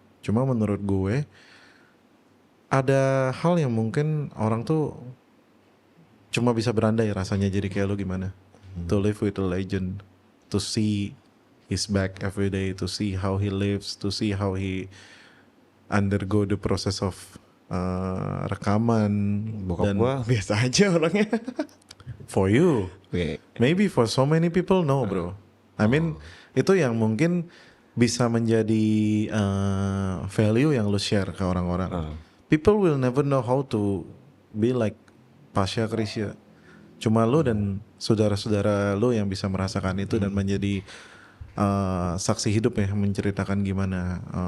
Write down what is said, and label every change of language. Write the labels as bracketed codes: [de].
[id] Cuma menurut gue ada hal yang mungkin orang tuh cuma bisa berandai rasanya jadi kayak lo gimana. [en] To live with a legend, to see his back every day, to see how he lives, to see how he undergo the process of [id] rekaman. Bokap gue biasa aja orangnya. [en] For you, maybe for so many people no bro. I mean [id] itu yang mungkin bisa menjadi value yang lo share ke orang-orang. [en] People will never know how to be like Pasha Chrisye. [id] Cuma lo dan saudara-saudara lo yang bisa merasakan itu dan menjadi saksi hidup ya, menceritakan gimana.